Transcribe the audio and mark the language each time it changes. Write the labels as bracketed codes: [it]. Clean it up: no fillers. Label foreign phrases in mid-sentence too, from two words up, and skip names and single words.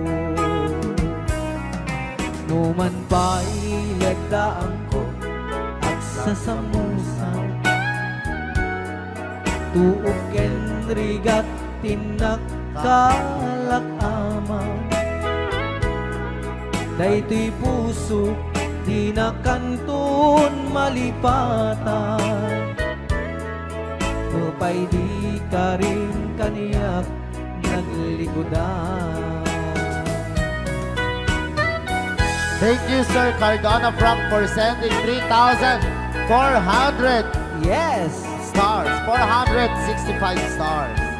[ilo] Numan pa'y lagdaan ko at sasamusan, tuok ken rigat tinak kalakama. Daytoy puso di na kanton malipatan, upay di ka rin kaniyak naglikodan. [en] Thank you, Sir Cardona Frank, for sending 3,400 Yes! stars. 465 stars.